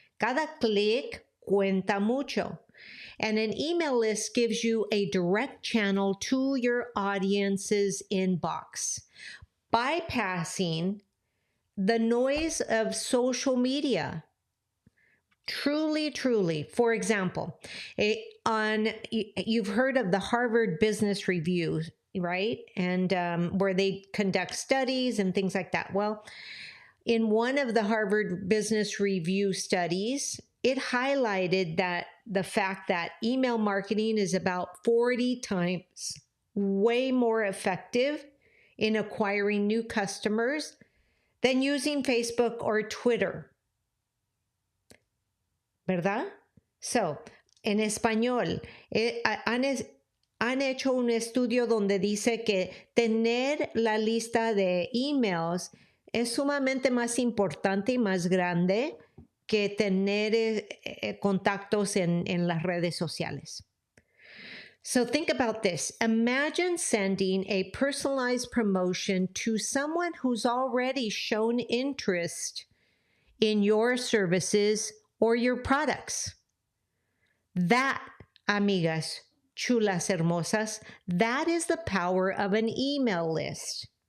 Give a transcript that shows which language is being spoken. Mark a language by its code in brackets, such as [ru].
[es] Cada click cuenta mucho. [en] And an email list gives you a direct channel to your audience's inbox, bypassing the noise of social media. Truly, truly. For example, you've heard of the Harvard Business Review, right? And where they conduct studies and things like that. Well, in one of the Harvard Business Review studies, it highlighted that the fact that email marketing is about 40 times way more effective in acquiring new customers than using Facebook or Twitter. [es] ¿Verdad? So, en español, han hecho un estudio donde dice que tener la lista de emails es sumamente más importante y más grande que tener contactos en las redes sociales. [en] So think about this. Imagine sending a personalized promotion to someone who's already shown interest in your services or your products. That, [es] amigas, chulas hermosas, [en] that is the power of an email list.